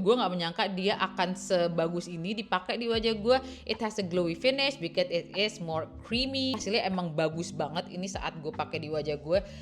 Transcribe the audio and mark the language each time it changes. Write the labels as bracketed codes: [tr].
[id] Gue gak menyangka dia akan sebagus ini dipakai di wajah gue. [en] It has a glowy finish because it is more creamy. [id] Hasilnya emang bagus banget ini saat gue pakai di wajah gue.